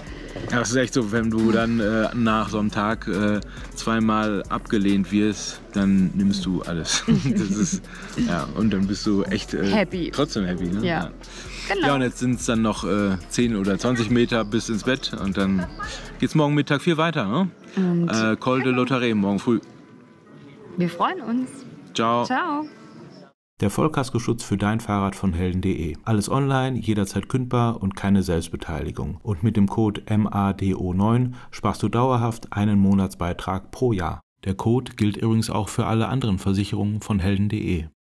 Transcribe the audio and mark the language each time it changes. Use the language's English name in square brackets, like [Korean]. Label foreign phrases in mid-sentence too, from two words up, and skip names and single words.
[German] Ja, das ist echt so, wenn du dann nach so einem Tag zweimal abgelehnt wirst, dann nimmst du alles. Das ist, und dann bist du echt trotzdem happy. Ne? Ja. Genau. Ja, und jetzt sind es dann noch 10 oder 20 Meter bis ins Bett und dann geht es morgen Mittag viel weiter. Ne? Col de Lautaret morgen früh. Wir freuen uns. Ciao. Ciao. Der Vollkaskoschutz für dein Fahrrad von Helden.de. Alles online, jederzeit kündbar und keine Selbstbeteiligung. Und mit dem Code MADO9 sparst du dauerhaft einen Monatsbeitrag pro Jahr. Der Code gilt übrigens auch für alle anderen Versicherungen von Helden.de.